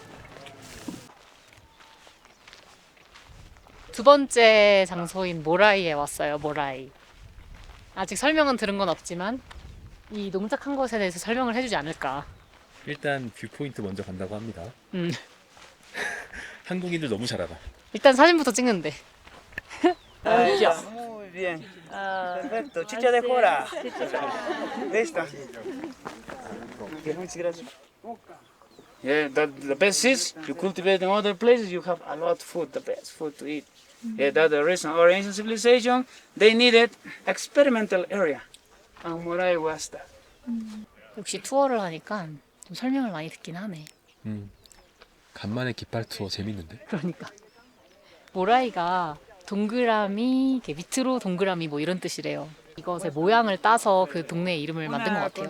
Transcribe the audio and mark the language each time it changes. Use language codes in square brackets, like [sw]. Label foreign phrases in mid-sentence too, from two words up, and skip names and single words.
[ko] 두 번째 장소인 모라이에 왔어요. 모라이. 아직 설명은 들은 건 없지만 이 농작한 것에 대해서 설명을 해주지 않을까. 일단 뷰포인트 먼저 간다고 합니다. 한국인들 너무 잘 알아. 일단 사진부터 찍는데. [es] Muy bien. Perfecto. Chicha de jora. Esta. Okay, muchas gracias. [en] Yeah, the best is you cultivate in other places, you have a lot of food, the best food to eat. Yeah, that's the reason. Our ancient civilization, they needed experimental area. And Moray was that. [ko] 역시 투어를 하니까 좀 설명을 많이 듣긴 하네. 간만에 깃발 투어 재밌는데? 그러니까 모라이가 동그라미, 이렇게 밑으로 동그라미 뭐 이런 뜻이래요. 이것의 모양을 따서 그 동네 이름을 만든 것 같아요.